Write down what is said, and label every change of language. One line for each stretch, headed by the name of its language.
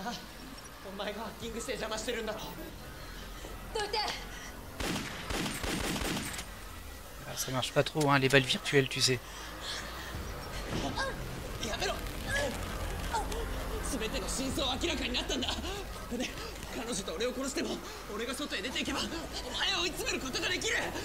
Japanese: お前がハッキングして邪魔してるんだろ。どいて。
French: Ah, ça marche pas trop, hein, les balles virtuelles, tu sais.
Japanese: やめろ。全ての真相は明らかになったんだ。ここで彼女と俺を殺しても、俺が外へ出ていけばお前を追い詰めることができる。